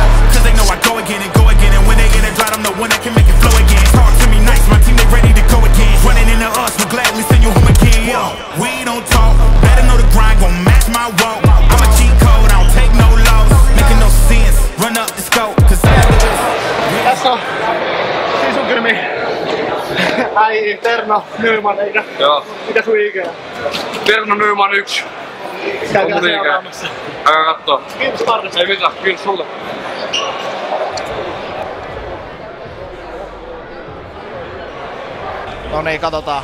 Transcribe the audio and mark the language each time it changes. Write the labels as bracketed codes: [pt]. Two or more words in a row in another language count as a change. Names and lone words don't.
[en] Cause they know I go again, and when they get it dry, I'm the one that can make it flow again. Talk to me nice, my team they ready to go again. Running into us, we'll gladly send you home again. Yo, we don't talk, better know the grind gon' match my walk. I'm a cheat code, I don't take no loss. Making no sense, run up the scope, cause [fi] Tässä on Sisukylmi. Ai, Terno Nyman, eikä? Joo. Mikä sun IG on? Terno Nyman 1. Käykää seuraamassa. Käykää kattoo. Kiitos tarvista. Ei mitään, kiitos sulle. No niin, katsotaan.